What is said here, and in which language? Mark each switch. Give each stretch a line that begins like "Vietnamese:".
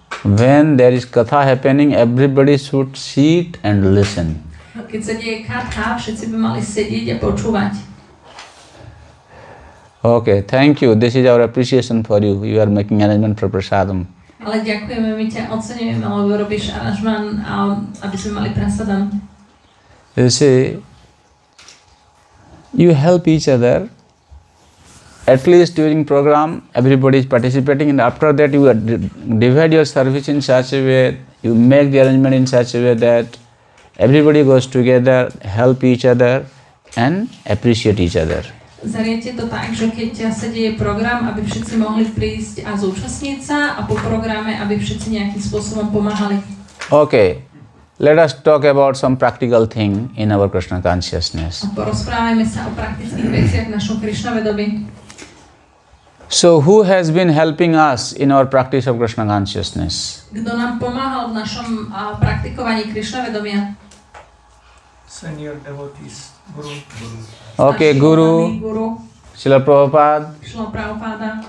English: When there is katha happening, everybody should sit and listen.
Slovak: Keď sa deje katha, všetci by mali sedieť a počúvať.
English: Okay, thank you. This is our appreciation for you. You are making arrangement for prasadam.
Slovak: Ale ďakujeme, my ťa oceňujeme, lebo robíš aranžman, aby sme mali prasadam.
English: You see, you help each other. At least during program, everybody is participating, and after that you divide your service in such a way, you make the arrangement in such a way that everybody goes together, help each other and appreciate each other.
Slovak: Zariete to tak, že keď sa deje program, aby všetci mohli prísť a zúčastniť sa, a po programe, aby všetci nejakým spôsobom pomáhali.
English: Okay, let us talk about some practical thing in our Krishna consciousness.
Slovak: A porozprávajme sa o praktických veciach v našom Krishna vedomí.
English: So who has been helping us in our practice of Krishna consciousness?
Slovak: Kto nám pomáhal v našom praktikovaní Krishna vedomia?
English: Senior devotees, Guru. Okay, Guru, Srila Prabhupada. Srila Prabhupada.